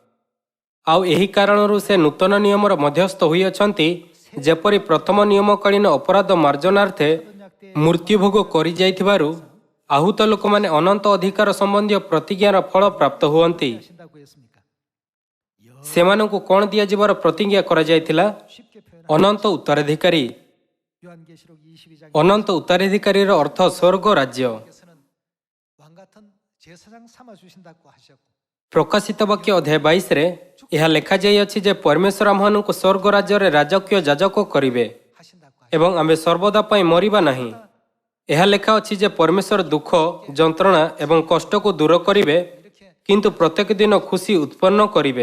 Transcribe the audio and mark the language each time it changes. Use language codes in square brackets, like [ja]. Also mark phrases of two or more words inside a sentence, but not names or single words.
[or] ଆଉ ଏହି କାରଣରୁ ସେ ନୂତନ ନିୟମର ମଧ୍ୟସ୍ଥ ହୋଇଅଛନ୍ତି, ଯେପରି ପ୍ରଥମ ନିୟମକାଳୀନ ଅପରାଧ ମାର୍ଜନାର୍ଥେ ମୃତ୍ୟୁଭୋଗ କରିଯାଇଥିବାରୁ ଆହୁତ ଲୋକମାନେ ଅନନ୍ତ ଅଧିକାର ସମ୍ବନ୍ଧୀୟ ପ୍ରତିଜ୍ଞାର ଫଳ ପ୍ରାପ୍ତ ହୁଅନ୍ତି। ସେମାନଙ୍କୁ କ'ଣ ଦିଆଯିବାର ପ୍ରତିଜ୍ଞା କରାଯାଇଥିଲା? [ko] 쉽게 표현하면 [or] ଅନନ୍ତ ଉତ୍ତରାଧିକାରୀ। [ko] 요한계시록 22장 [or] ଅନନ୍ତ ଉତ୍ତରାଧିକାରୀର ଅର୍ଥ ସ୍ୱର୍ଗ ରାଜ୍ୟ। [ko] 에서는 왕 같은 제사장 삼아 주신다고 하셨고 [or] ପ୍ରକାଶିତ ବାକ୍ୟ ଅଧ୍ୟାୟ 22ରେ ଏହା ଲେଖାଯାଇଅଛି ଯେ ପରମେଶ୍ୱର ଆମମାନଙ୍କୁ ସ୍ୱର୍ଗ ରାଜ୍ୟରେ ରାଜକୀୟ ଯାଜକ କରିବେ [ko] 하신다고 [or] ଏବଂ ଆମେ ସର୍ବଦା ପାଇଁ ମରିବା ନାହିଁ। ଏହା ଲେଖା ଅଛି ଯେ ପରମେଶ୍ୱର ଦୁଃଖ, ଯନ୍ତ୍ରଣା ଏବଂ କଷ୍ଟକୁ ଦୂର କରିବେ, କିନ୍ତୁ ପ୍ରତ୍ୟେକ ଦିନ ଖୁସି ଉତ୍ପନ୍ନ କରିବେ।